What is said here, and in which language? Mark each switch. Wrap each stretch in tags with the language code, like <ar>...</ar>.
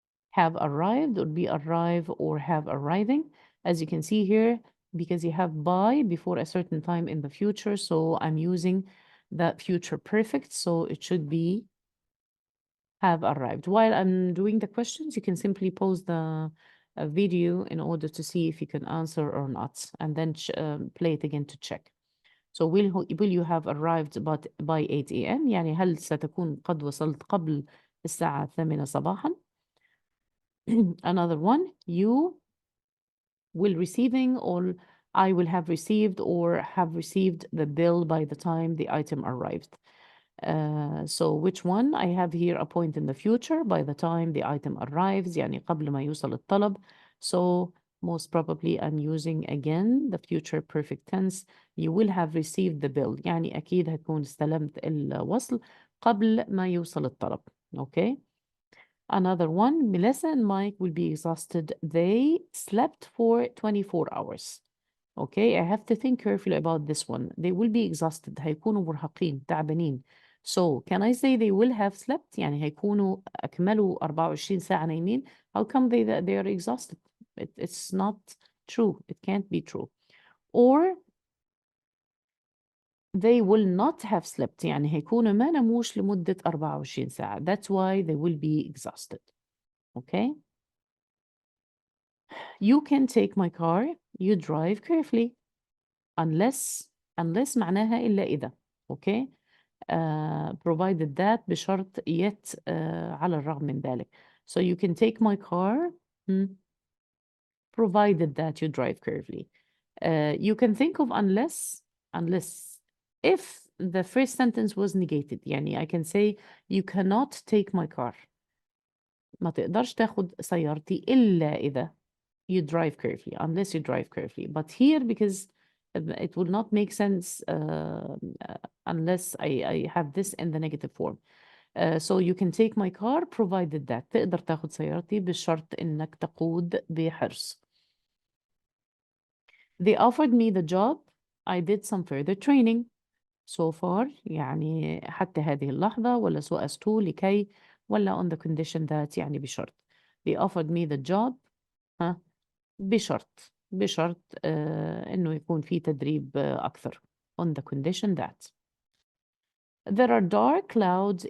<en>have arrived, or be arrive, or have arriving? As you can see here, because you have by before a certain time in the future, so I'm using the future perfect, so it should be have arrived. While I'm doing the questions, you can simply pause the video in order to see if you can answer or not, and then play it again to check. So will you have arrived by 8 a.m.</en> <ar>يعني هل ستكون قد وصلت قبل الساعة 8 صباحا?</ar> <en>Another one, you will receiving, or I will have received or have received the bill by the time the item arrived. So which one? I have here a point in the future by the time the item arrives,</en> <ar>يعني قبل ما يوصل الطلب.</ar> <en>So most probably I'm using again the future perfect tense. You will have received the bill.</en> <ar>يعني أكيد هتكون استلمت الوصل قبل ما يوصل الطلب.</ar> <en>Okay. Another one, Melissa and Mike will be exhausted. They slept for 24 hours. Okay, I have to think carefully about this one. They will be exhausted.</en> <ar>هيكونوا مرهقين تعبانين.</ar> <en>So can I say they will have slept؟</en> <ar>يعني هيكونوا أكملوا 24 ساعة نايمين.</ar> <en>How come they are exhausted? It's not true. It can't be true. Or they will not have slept.</en> <ar>يعني هيكونوا ما نموش لمدة 24 ساعة.</ar> <en>That's why they will be exhausted. Okay. You can take my car. You drive carefully.</en> <ar>Unless معناها إلا إذا.</ar> <en>Okay. Provided that</en> <ar>بشرط yet على الرغم من ذلك.</ar> <en>So you can take my car provided that you drive carefully. You can think of unless if the first sentence was negated. يعني I can say you cannot take my car.</en> <ar>ما تقدرش تاخد سيارتي إلا إذا</ar> <en>you drive carefully, unless you drive carefully. But here, because it will not make sense unless I have this in the negative form. So you can take my car provided that.</en> <ar>تقدر تاخد سيارتي بشرط إنك تقود بحرص.</ar> <en>They offered me the job. I did some further training. So far</en> <ar>يعني حتى هذه اللحظة ولا</ar> <en>so as to</en> <ar>لكي ولا</ar> <en>on the condition that</en> <ar>يعني بشرط.</ar> <en>They offered me the job.</en> <ar>ها بشرط إنه يكون في تدريب أكثر</ar> <en>on the condition that there are dark clouds.</en>